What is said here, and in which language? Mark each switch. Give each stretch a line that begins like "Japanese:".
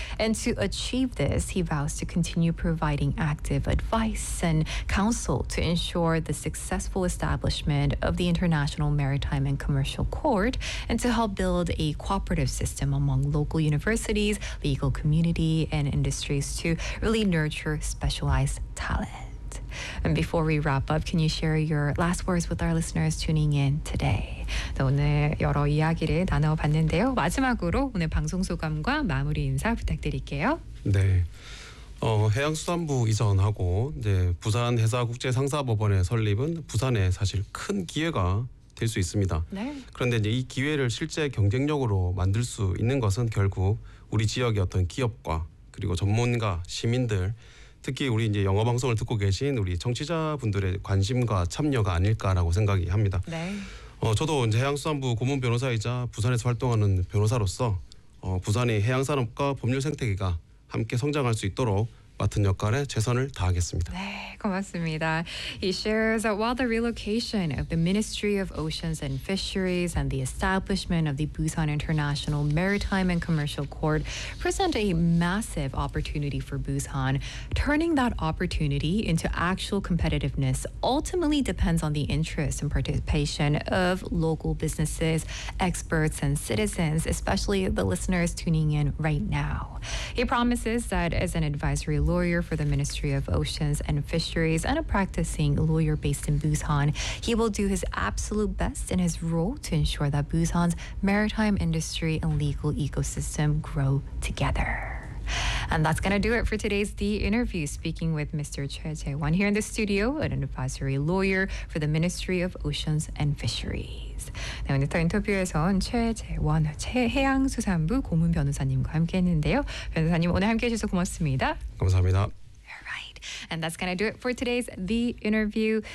English: And to achieve this, he vows to continue providing active advice and counsel to ensure the successful establishment of the International Maritime and Commercial Court and to help build a cooperative system among local universities, legal community, and industries to really nurture specialized talent. And before we wrap up, can you share your last words with our listeners tuning in today?
Korean: 오늘 여러 이야기를 나눠봤는데요. 마지막으로 오늘 방송 소감과 마무리 인사 부탁드릴게요. 네, 해양수산부 이전하고 이제 부산 해사 국제 상사 법원의 설립은 부산에 사실 큰 기회가 될 수 있습니다. 네. 그런데 이제 이 기회를 실제 경쟁력으로 만들 수 있는 것은 결국 우리 지역의 어떤 기업과 그리고 전문가 시민들, 특히 우리 이제 영어 방송을 듣고 계신 우리 청취자 분들의 관심과 참여가 아닐까라고 생각이 합니다. 네. 저도 이제 해양수산부 고문 변호사이자 부산에서 활동하는 변호사로서 부산의 해양산업과 법률생태계가 함께 성장할 수 있도록 맡은 역할에 최선을 다하겠습니다. 네, 고맙습니다.
English: He shares that while the relocation of the Ministry of Oceans and Fisheries and the establishment of the Busan International Maritime and Commercial Court present a massive opportunity for Busan, turning that opportunity into actual competitiveness ultimately depends on the interest and participation of local businesses, experts, and citizens, especially the listeners tuning in right now. He promises that as an advisory lawyer for the Ministry of Oceans and Fisheries and a practicing lawyer based in Busan, he will do his absolute best in his role to ensure that Busan's maritime industry and legal ecosystem grow together. And that's going to do it for today's The Interview, speaking with Mr. Choi Jae-won here in the studio, an advisory lawyer for the Ministry of Oceans and Fisheries.
Korean: 네, 오늘 더 인터뷰에서는 최재원 해양수산부 고문 변호사님과 함께했는데요. 변호사님 오늘 함께해 주셔서 고맙습니다. 감사합니다.
English: And that's going to do it for today's The Interview.